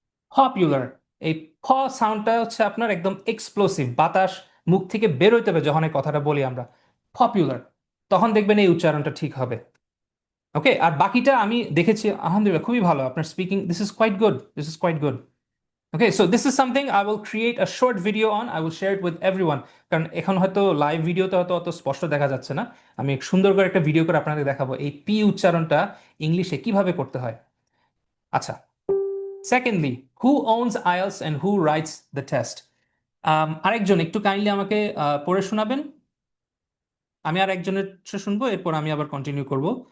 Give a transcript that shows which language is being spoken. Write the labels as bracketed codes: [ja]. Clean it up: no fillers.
[bn] Popular এই প সাউন্ডটা হচ্ছে আপনার একদম এক্সপ্লোসিভ, বাতাস মুখ থেকে বের হইতে হবে যখন এই কথাটা বলি আমরা, পপুলার, তখন দেখবেন এই উচ্চারণটা ঠিক হবে। ওকে, আর বাকিটা আমি দেখেছি আলহামদুলিল্লাহ খুবই ভালো, আপনার speaking, [en] this is quite good, [bn] this is quite good. [en] Okay, so this is something I will create a short video on. I will share it with everyone. [bn] কারণ এখন হয়তো লাইভ ভিডিওতে হয়তো অত স্পষ্ট দেখা যাচ্ছে না, আমি এক সুন্দর করে একটা ভিডিও করে আপনাদের দেখাবো এই পি উচ্চারণটা ইংলিশে কিভাবে করতে হয়। [en] আচ্ছা, secondly, who owns IELTS and who writes the test? [bn] আরেকজন একটু কাইন্ডলি আমাকে পড়ে শোনাবেন। আমি আর একজনের শুনবো, এরপর আমি আবার কন্টিনিউ করব।